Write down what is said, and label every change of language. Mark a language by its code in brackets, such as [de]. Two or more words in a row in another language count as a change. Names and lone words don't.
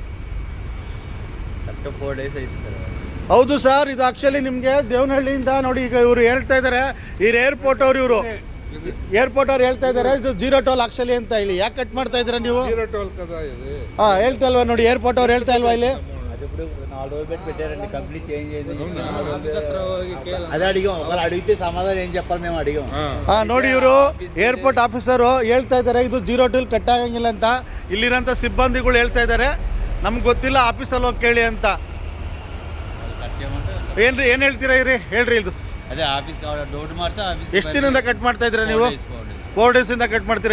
[kn] 4 days ಐತೆ ಸರ್. ಹೌದು ಸರ್, ಇದು ಆ್ಯಕ್ಚುಲಿ ನಿಮಗೆ ದೇವನಹಳ್ಳಿಯಿಂದ ನೋಡಿ, ಈಗ ಇವರು ಹೇಳ್ತಾ ಇದ್ದಾರೆ, ಈ ಏರ್ಪೋರ್ಟ್ ಅವ್ರು ಹೇಳ್ತಾ ಇದ್ದಾರೆ ಇದು [en] zero toll actually [kn] ಅಂತ. ಇಲ್ಲಿ ಯಾಕೆ ಕಟ್ ಮಾಡ್ತಾ ಇದ್ದೀರಾ ನೀವು? ಹೇಳ್ತಾ ಇಲ್ವಾ? ನೋಡಿ, ಏರ್ಪೋರ್ಟ್ ಅವ್ರು ಹೇಳ್ತಾ ಇಲ್ವಾ ಇಲ್ಲಿ? [te] కంపెనీ చేంజ్ అయింది. అదే అడిగాం, వాళ్ళు అడిగితే సమాధానం ఏం చెప్పాలి మేము అడిగాం. [kn] ನೋಡಿ, ಇವರು ಏರ್ಪೋರ್ಟ್ ಆಫೀಸರು ಹೇಳ್ತಾ ಇದ್ದಾರೆ ಇದು [en] zero toll cut [kn] ಆಗಂಗಿಲ್ಲ ಅಂತ. ಇಲ್ಲಿರೋಂಥ ಸಿಬ್ಬಂದಿಗಳು ಹೇಳ್ತಾ ಇದ್ದಾರೆ ನಮ್ಗೆ ಗೊತ್ತಿಲ್ಲ, ಆಫೀಸಲ್ಲಿ ಹೋಗಿ ಕೇಳಿ ಅಂತ. ಏನ್ರಿ, ಏನು ಹೇಳ್ತೀರಾ? ಹೇಳ್ರಿ. ಇದು ಅದೇ ಆಫೀಸ್ ಡೌಟ್ ಮಾಡ್ತಾ ಎಷ್ಟು ದಿನದಿಂದ ಕಟ್ ಮಾಡ್ತಾ ಇದ್ದೀರಾ ನೀವು? 4 ಡೇಸಿಂದ ಕಟ್ ಮಾಡ್ತೀರಾ.